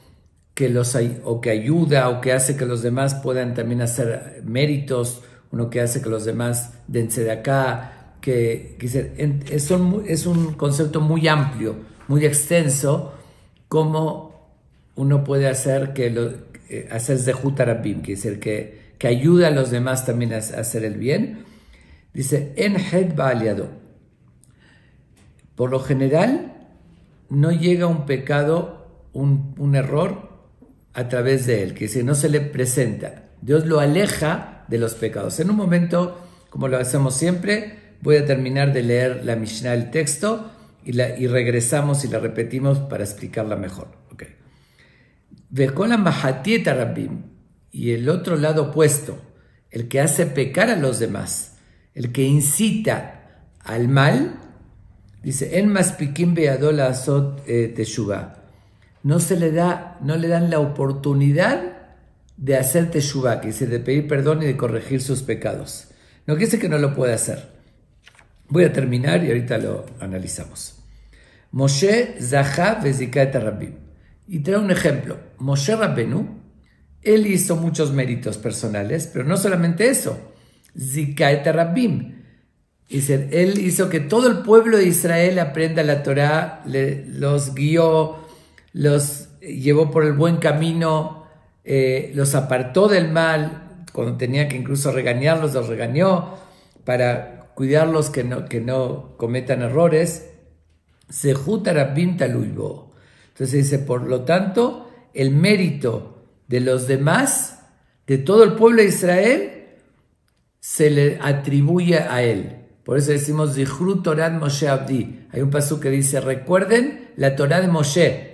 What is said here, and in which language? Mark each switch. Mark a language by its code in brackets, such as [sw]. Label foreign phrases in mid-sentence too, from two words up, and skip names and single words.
[es] o que ayuda o que hace que los demás puedan también hacer méritos, uno que hace que los demás den tzedakah, es un concepto muy amplio, muy extenso, como uno puede hacer hacer [he] זכות הרבים, [es] quiere decir que ayuda a los demás también a hacer el bien. [he] Dice, אין חטא בא על ידו. [es] Por lo general, no llega un pecado, un error a través de él, que si no se le presenta. Dios lo aleja de los pecados. En un momento, como lo hacemos siempre, voy a terminar de leer la Mishnah, el texto, y regresamos y la repetimos para explicarla mejor. [he] Okay. וכל המחטיא את הרבים, [es] y el otro lado opuesto, el que hace pecar a los demás, el que incita al mal, dice, [he] אין מספיקין בידו לעשות תשובה. [es] No le dan la oportunidad de hacer teshuvah, que dice, de pedir perdón y de corregir sus pecados. No quiere decir que no lo pueda hacer. Voy a terminar y ahorita lo analizamos. [he] משה זכה וזיכה את הרבים. [es] Y trae un ejemplo. Moshe Rabbenu, él hizo muchos méritos personales, pero no solamente eso. [he] זיכה את הרבים. [es] Dice, él hizo que todo el pueblo de Israel aprenda la Torá, los guió, los llevó por el buen camino, los apartó del mal, cuando tenía que incluso regañarlos, los regañó para cuidarlos que no cometan errores. [he] זכות הרבים תלוי בו. [es] Entonces dice, por lo tanto, el mérito de los demás, de todo el pueblo de Israel, se le atribuye a él. Por eso decimos, [he] זכרו תורת משה עבדי. [es] Hay un pasú que dice, recuerden la Torá de Moshe.